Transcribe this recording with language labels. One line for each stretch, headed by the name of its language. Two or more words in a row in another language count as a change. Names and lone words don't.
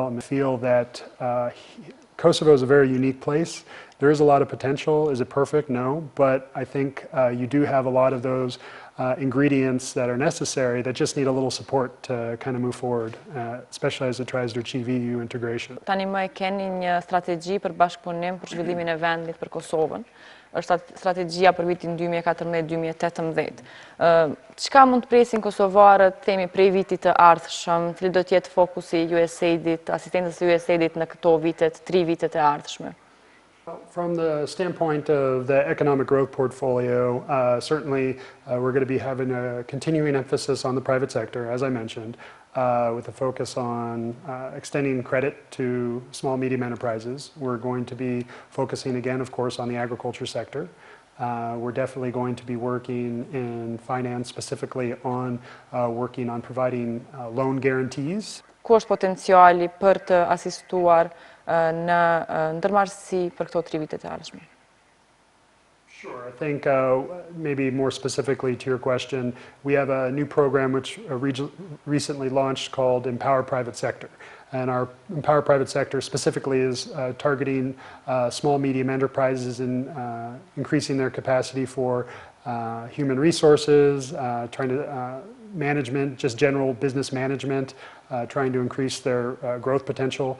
English: I feel that Kosovo is a very unique place. There is a lot of potential. Is it perfect? No. But I think you do have a lot of those ingredients that are necessary that just need a little support to kind of move forward, especially as it tries to achieve EU integration.
Albanian: Tani më keni një strategji për bashkëpunim për zhvillimin e vendit për Kosovën. Është strategjia për vitin 2014-2018. Çka mund të presin kosovarët, themi prej vitit të ardhshëm, cili do të jetë fokusi i USAID-it, asistencës së USAID-it në këto vitet, 3 vitet e ardhshme?
English: From the standpoint of the economic growth portfolio, certainly we're going to be having a continuing emphasis on the private sector, as I mentioned, with a focus on extending credit to small, medium enterprises. We're going to be focusing again, of course, on the agriculture sector. We're definitely going to be working in finance, specifically on working on providing loan guarantees.
Albanian: Ku është potenciali për të asistuar në ndërmarrësi për këto 3 vitet e ardhshme?
English: Sure. I think maybe more specifically to your question, we have a new program which recently launched called Empower Private Sector. And our Empower Private Sector specifically is targeting small, medium enterprises and increasing their capacity for human resources, trying to management, just general business management, trying to increase their growth potential.